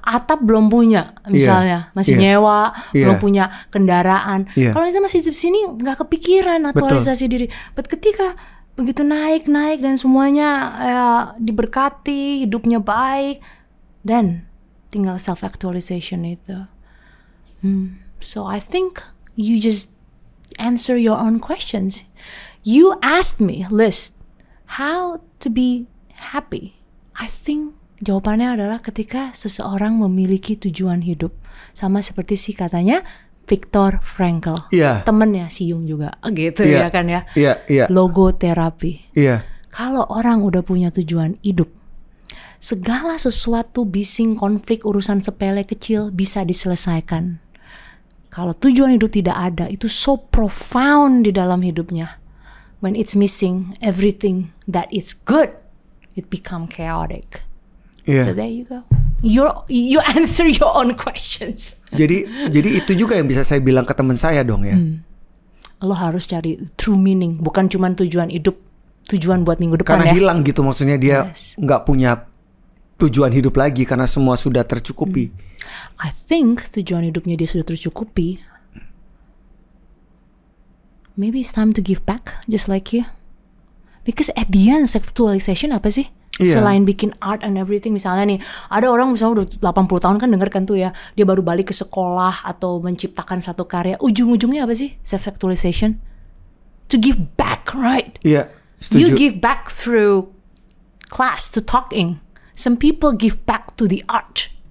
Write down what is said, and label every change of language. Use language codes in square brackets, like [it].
[id] Atap belum punya misalnya, masih nyewa, belum punya kendaraan. Kalau kita masih di sini nggak kepikiran aktualisasi diri. But ketika begitu naik dan semuanya diberkati, hidupnya baik, dan tinggal self actualization itu. [en] So I think you just answer your own questions. You asked me, Liz, how to be happy? I think [id] jawabannya adalah ketika seseorang memiliki tujuan hidup. Sama seperti katanya Viktor Frankl. Iya. Temennya si Jung juga gitu ya kan ya. Iya. Logoterapi. Iya. Kalau orang udah punya tujuan hidup, segala sesuatu bising, konflik, urusan sepele kecil bisa diselesaikan. Kalau tujuan hidup tidak ada, itu [en] so profound [id] di dalam hidupnya. [en] When it's missing everything that is good, it become chaotic. Yeah. So there you go. You answer your own questions. [id] Jadi itu juga yang bisa saya bilang ke teman saya dong ya. Lo harus cari true meaning, bukan cuma tujuan hidup, tujuan buat minggu depan. Karena ya. hilang gitu, maksudnya dia nggak punya tujuan hidup lagi karena semua sudah tercukupi. [en] I think [id] tujuan hidupnya dia sudah tercukupi. [en] Maybe it's time to give back, just like you. Because at the end, self-actualization [id] apa sih? Iya. Selain bikin [en] art and everything, [id] misalnya nih, ada orang misalnya udah 80 tahun kan denger kan tuh ya, dia baru balik ke sekolah atau menciptakan satu karya, ujung-ujungnya apa sih? [en] Self-actualization. To give back, right? [id] Iya, setuju. [en] You give back through class, to talking. Some people give back to the art.